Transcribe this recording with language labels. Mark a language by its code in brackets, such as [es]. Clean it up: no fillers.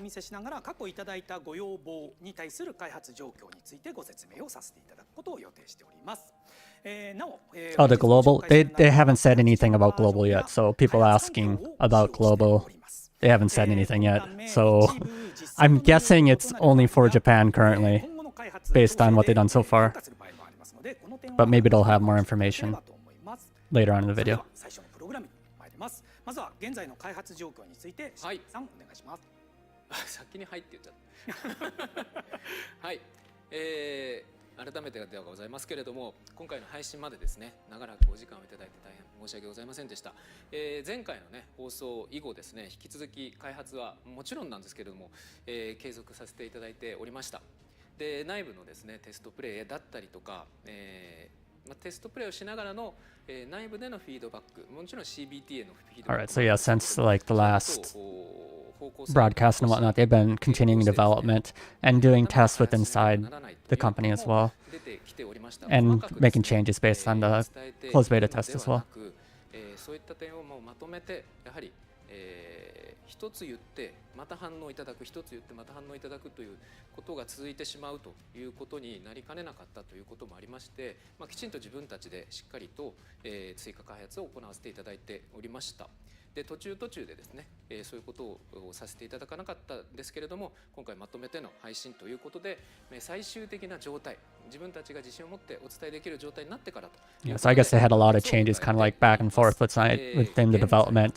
[ja] お見せしながら過去いただいたご要望に対する開発状況についてご説明をさせていただくことを予定しております。なお、 [en] Oh, the global? They haven't said anything about global yet. So people asking about global, they haven't said anything yet. So I'm guessing it's only for Japan currently, based on what they've done so far. But maybe they'll have more information later on in the video. [ja] 最初のプログラムに参ります。まずは現在の開発状況について、はいさんお願いします。先に入って言っちゃった。はい、改めてではございますけれども、今回の配信までですね、長らくお時間をいただいて大変申し訳ございませんでした。前回のね放送以後ですね、引き続き開発はもちろんなんですけれども、継続させていただいておりました。で、内部のですねテストプレイだったりとか、テストプレイをしながらの、内部でのフィードバック、もちろん CBT へのフィードバッ [en] Alright, [ja] ク。 [en] so yeah, since like the last broadcast and whatnot, they've been continuing development and doing tests with inside the company as well, and making changes based on the closed beta test as well. [ja] そういった点をもうまとめてやはり、一つ言ってまた反応いただく、一つ言ってまた反応いただくということが続いてしまうということになりかねなかったということもありまして、きちんと自分たちでしっかりと、追加開発を行わせていただいておりました。で、途中でですね、そういうことをさせていただかなかったんですけれども、今回まとめての配信ということで、最終的な状態、自分たちが自信を持ってお伝えできる状態になってからと。 [en] Yeah, so I guess they had a lot of changes, kind of like back and forth within the development.